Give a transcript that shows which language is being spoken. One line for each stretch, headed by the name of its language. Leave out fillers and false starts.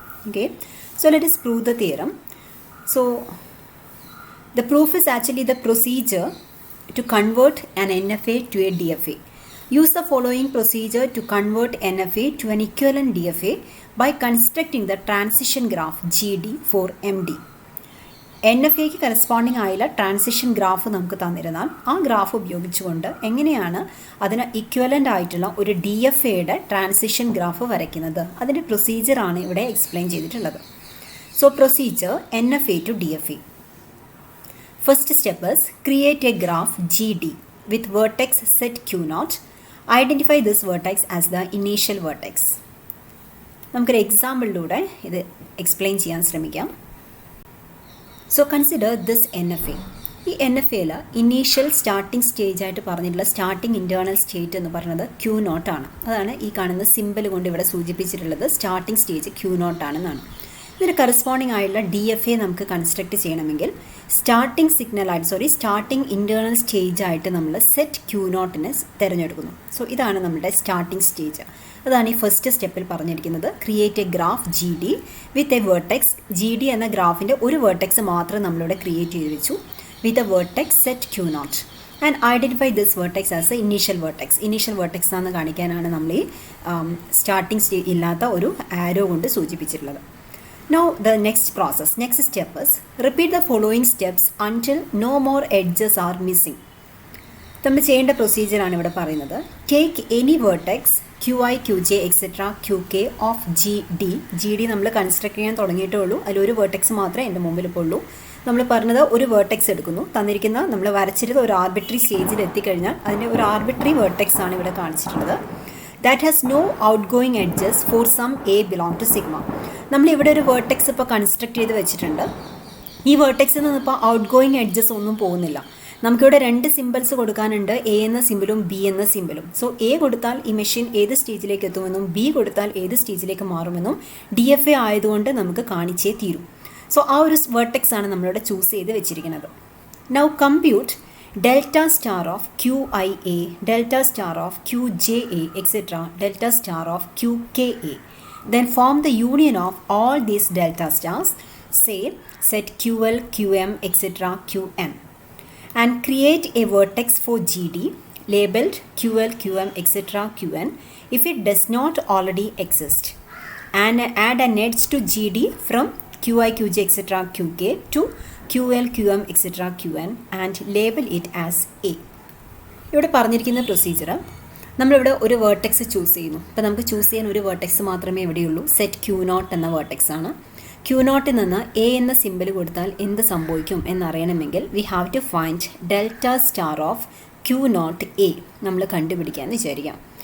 English: Okay, so let us prove the theorem. So the proof is actually the procedure to convert an NFA to a DFA. Use the following procedure to convert NFA to an equivalent DFA by constructing the transition graph GD for MD.
Malayalam: N F എക്ക് corresponding ആയുള്ള transition graph നമുക്ക് തന്നിരുന്നാൽ ആ graph ഉപയോഗിച്ചുകൊണ്ട് എങ്ങനെയാണ് അതിന് equivalent ആയിട്ടുള്ള ഒരു D F എയുടെ ട്രാൻസിഷൻ ഗ്രാഫ് വരയ്ക്കുന്നത്, അതിൻ്റെ പ്രൊസീജിയറാണ് ഇവിടെ എക്സ്പ്ലെയിൻ ചെയ്തിട്ടുള്ളത്.
English: So procedure N F A to D F A. First step is create a graph GD with vertex set Q0. Identify this vertex as the initial vertex.
Malayalam: നമുക്കൊരു എക്സാമ്പിളിലൂടെ ഇത് explain ചെയ്യാൻ ശ്രമിക്കാം.
English: So consider this N F A.
Malayalam: ഈ N F എയിൽ initial starting stage ആയിട്ട് പറഞ്ഞിട്ടുള്ള starting internal state എന്ന് പറയുന്നത് Q0 ആണ്. അതാണ് ഈ കാണുന്ന സിമ്പിൾ കൊണ്ട് ഇവിടെ സൂചിപ്പിച്ചിട്ടുള്ളത് സ്റ്റാർട്ടിംഗ് സ്റ്റേജ് Q0 ആണെന്നാണ്. ഇതിന് കറസ്പോണ്ടിങ് ആയുള്ള ഡി എഫ് എ നമുക്ക് കൺസ്ട്രക്ട് ചെയ്യണമെങ്കിൽ സ്റ്റാർട്ടിംഗ് ഇൻറ്റേർണൽ സ്റ്റേജ് ആയിട്ട് നമ്മൾ സെറ്റ് Q0നെ തിരഞ്ഞെടുക്കുന്നു. സോ ഇതാണ് നമ്മുടെ സ്റ്റാർട്ടിംഗ് സ്റ്റേജ്. അതാണ് ഈ ഫസ്റ്റ് സ്റ്റെപ്പിൽ പറഞ്ഞിരിക്കുന്നത്.
English: Create a graph G D with a vertex.
Malayalam: G D എന്ന ഗ്രാഫിൻ്റെ ഒരു വേർട്ടെക്സ് മാത്രം നമ്മളിവിടെ ക്രിയേറ്റ് ചെയ്ത് വെച്ചു.
English: With a vertex set Q0 and identify this vertex as a initial vertex.
Malayalam: Initial vertex ആണെന്ന് കാണിക്കാനാണ് നമ്മൾ ഈ സ്റ്റാർട്ടിംഗ് സ്റ്റേജ് ഇല്ലാത്ത ഒരു ആരോ കൊണ്ട് സൂചിപ്പിച്ചിട്ടുള്ളത്.
English: Now the next step is repeat the following steps until no more edges are missing.
Malayalam: നമ്മൾ ചെയ്യേണ്ട പ്രൊസീജിയറാണ് ഇവിടെ പറയുന്നത്.
English: Take any vertex QI, QJ, etc.
Malayalam: QK of G D നമ്മൾ കൺസ്ട്രക്ട് ചെയ്യാൻ തുടങ്ങിയിട്ടേ ഉള്ളൂ. അതിലൊരു വേർട്ടെക്സ് മാത്രമേ എൻ്റെ മുമ്പിൽ ഇപ്പോൾ ഉള്ളൂ. നമ്മൾ പറഞ്ഞത് ഒരു വേർട്ടെക്സ് എടുക്കുന്നു, തന്നിരിക്കുന്ന നമ്മൾ വരച്ചിരുന്ന ഒരു ആർബിട്രറി സ്റ്റേജിൽ എത്തിക്കഴിഞ്ഞാൽ അതിൻ്റെ ഒരു ആർബിട്രറി വേർട്ടെക്സ് ആണ് ഇവിടെ കാണിച്ചിട്ടുള്ളത്.
English: That has no out going edges for some a belong to sigma.
Malayalam: നമ്മളിവിടെ ഒരു വേർട്ടെക്സ് ഇപ്പോൾ കൺസ്ട്രക്ട് ചെയ്ത് വെച്ചിട്ടുണ്ട്. ഈ വേർട്ടെക്സിൽ നിന്ന് ഇപ്പോൾ ഔട്ട് ഗോയിങ് എഡ്ജസ് ഒന്നും പോകുന്നില്ല. നമുക്കിവിടെ രണ്ട് സിമ്പിൾസ് കൊടുക്കാനുണ്ട്, എ എന്ന സിമ്പിളും ബി എന്ന സിമ്പിളും. സോ എ കൊടുത്താൽ ഈ മെഷീൻ ഏത് സ്റ്റേജിലേക്ക് എത്തുമെന്നും ബി കൊടുത്താൽ ഏത് സ്റ്റേജിലേക്ക് മാറുമെന്നും ഡി എഫ് എ ആയതുകൊണ്ട് നമുക്ക് കാണിച്ചേ തീരും. സോ ആ ഒരു വേർട്ടെക്സ് ആണ് നമ്മളിവിടെ ചൂസ് ചെയ്ത് വെച്ചിരിക്കുന്നത്.
English: Now compute delta star of QIA, delta star of QJA, etc., delta star of QKA. Then form the union of all these delta stars, say set QL, QM, etc., QN, and create a vertex for GD labeled QL, QM, etc., QN if it does not already exist, and add an edge to GD from QI, QJ, etc., QK to QL, QM, etc., QN and label it as A.
Malayalam: ഇവിടെ പറഞ്ഞിരിക്കുന്ന procedure നമ്മളിവിടെ ഒരു vertex choose ചെയ്യുന്നു. അപ്പോൾ നമുക്ക് choose ചെയ്യാൻ ഒരു vertex മാത്രമേ ഇവിടെയുള്ളൂ. സെറ്റ് Q0 എന്ന വേർട്ടെക്സ് ആണ്. Q0 നിന്ന് എ എന്ന സിമ്പിൾ കൊടുത്താൽ എന്ത് സംഭവിക്കും എന്നറിയണമെങ്കിൽ
English: we have to find delta star of Q0 a
Malayalam: നമ്മൾ കണ്ടുപിടിക്കാമെന്ന് വിചാരിക്കാം.